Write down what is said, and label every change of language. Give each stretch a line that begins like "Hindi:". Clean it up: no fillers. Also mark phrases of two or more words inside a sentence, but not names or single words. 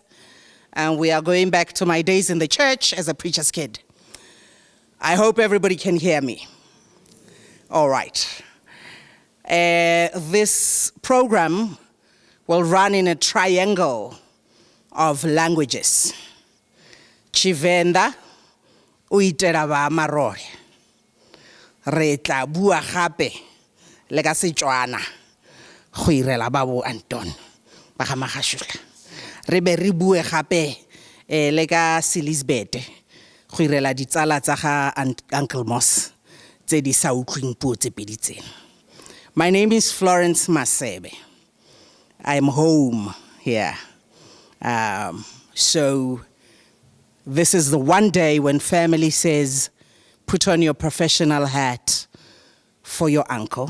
English: And we are going back to my days in the church as a preacher's kid. I hope everybody can hear me. All right. This program will run in a triangle of languages.
Tswana: Chivenda, uitera ba Marole. Re tla bua gape le ka Setswana go irela ba bo Anton ba ga Magashula. Re be re bue gape le ka Silisbete go irela ditsala tsa ga Uncle Moss tse di sa utlwing puo tse pedi tsena.
English: My name is Florence Masebe. I'm home here. So this is the one day when family says, put on your professional hat for your uncle.